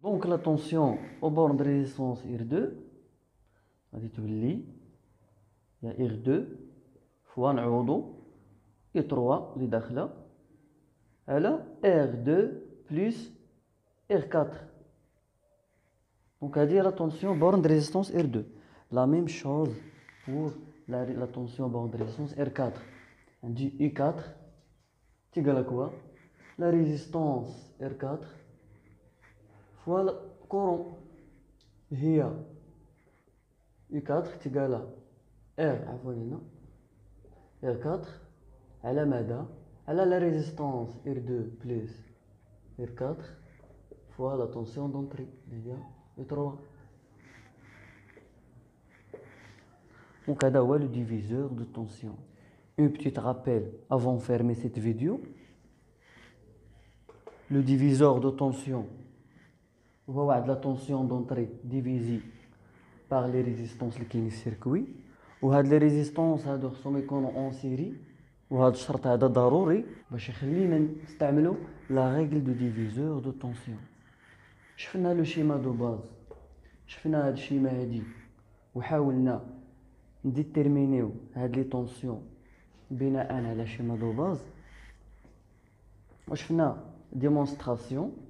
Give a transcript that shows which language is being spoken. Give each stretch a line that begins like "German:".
Arabic: دونك لا طونسيون او بورن دو ريزيستونس R2 غادي تولي يا R2 فوا نعوضو E3 اللي داخله على R2 بلس R4. دونك هذه هي لا طونسيون بورن دو ريزيستونس R2.
French: لا ميم شوز pour la tension borne de résistance R4.
Arabic: عندي U4 تيقال كوا
French: la résistance R4 fois le courant
Arabic: هي U4 تيقال R عفوا هنا R4 على ماذا؟ على
French: la résistance R2 plus R4 fois la tension d'entrée
Arabic: اللي هي U3.
French: Donc, c'est le diviseur de tension. Un petit rappel avant de fermer cette vidéo. Le diviseur de tension, c'est la tension d'entrée divisée par les résistances qui sont dans le circuit. Et les résistances sont en série
Arabic: وهذا الشرط هذا ضروري باش يخلينا نستعملوا لا ريغل دو ديفيزور دو طونسيون. شفنا لو شيما دو باز، شفنا هاد الشيما هادي وحاولنا نديتيرمينيو هاد لي طونسيون بناء على شيما دو باز، وشفنا ديمونستراسيون.